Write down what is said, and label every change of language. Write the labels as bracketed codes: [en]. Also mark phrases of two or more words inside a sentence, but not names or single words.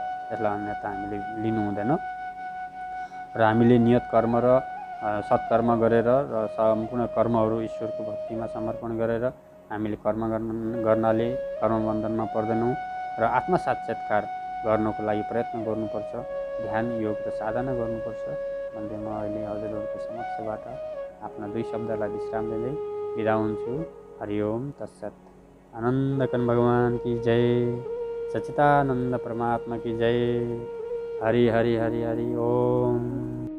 [ne] यसलाई अन्यथा हामीले लिनु हुँदैन र हामीले नियत कर्म र सत्कर्म गरेर र सम्पूर्ण कर्महरू ईश्वरको भक्तिमा समर्पण गरेर हामीले कर्म गर्नाले कर्मबन्धनमा पर्दैनौँ र आत्मा साक्षात्कार गर्नको लागि प्रयत्न गर्नुपर्छ, ध्यान योग र साधना गर्नुपर्छ भन्दै म अहिले हजुरहरूको समक्षबाट आफ्ना 2 शब्दलाई विश्राम दिँदै बिदा हुन्छु। [sa] हरिओम तत्सत। [hi] आनन्दकन भगवान की जय, सच्चिदानंद परमात्मा की जय। [sa] हरि हरि हरि हरि ओम।